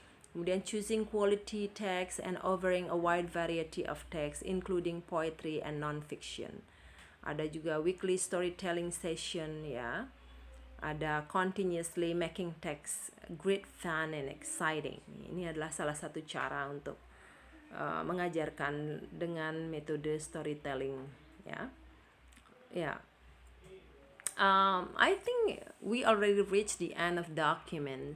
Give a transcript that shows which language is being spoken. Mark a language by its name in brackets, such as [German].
[English] Kemudian choosing quality text and offering a wide variety of text including poetry and non-fiction. [Indonesian] Ada juga [English] weekly storytelling session, ya. Ada continuously making text great, fun and exciting. [Indonesian] Ini adalah salah satu cara untuk mengajarkan dengan metode storytelling, ya. Ya. [English] I think we already reached the end of document.